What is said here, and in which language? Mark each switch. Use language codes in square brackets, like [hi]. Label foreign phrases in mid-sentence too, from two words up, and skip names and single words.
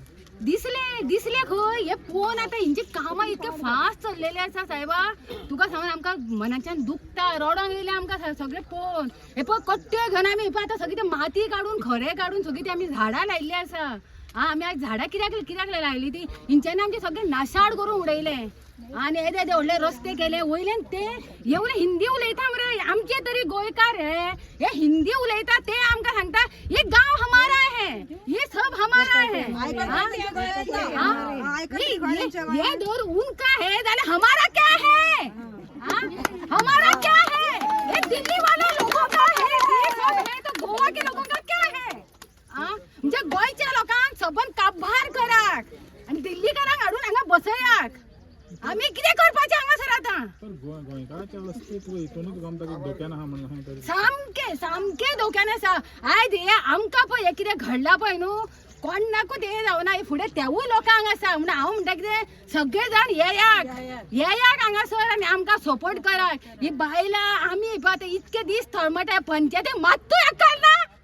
[kok] दिसले खंय हे पळोवन आतां हिंची कामां इतके फास्ट चल्लेले आसा सायबा तुका सांगून आमकां मनाच्यान दुखता रडोंक येयलें आमकां सगळें पळोवन हे पळय कट्ट्यो घेवन आमी पळय आतां सगळी ते माती काडून खरे काडून सगळी ती आमी झाडां लायिल्ली आसा आमी आज झाडां कित्याक लायली ती हिंच्यांनी आमचे सगळे नाशाड करून उडयले आनी येदे व्हडले रस्ते केले वयल्यान ते एवढे हिंदी उलयता मरे आमचे तरी गोंयकार हे हिंदी उलयता ते आमकां सांगता [hi] ये गांव हमारा है ये सब हमारा है ये दौर उनका है जाले हमारा क्या है हमारा क्या है ये दिल्ली वाले लोगों का है ये सब है तो गोवा के लोगों का क्या है [kok] म्हणजे गोंयच्या लोकांक सबन काबार कराक आणि दिल्लीकारांक हाडून हांगा बसयाक आमी कितें करपाचें हांगासर आतां तर गोंयकाराचें अस्तित्व हितूनच गमता की धोक्यान आहा म्हणून खंय तरी सामकें धोक्यान आसा आयज हे आमकां पळय हे कितें घडलां पळय न्हू कोणाकूच हे जावना फुडें तेवूय लोकांक आसा म्हणून हांव म्हणटा कितें सगळे जाण येयाक हांगासर आनी आमकां सपोर्ट करात ही बायलां आमी पळय इतके दीस थळमटाय पंचायती मात्तूय अक्कल ना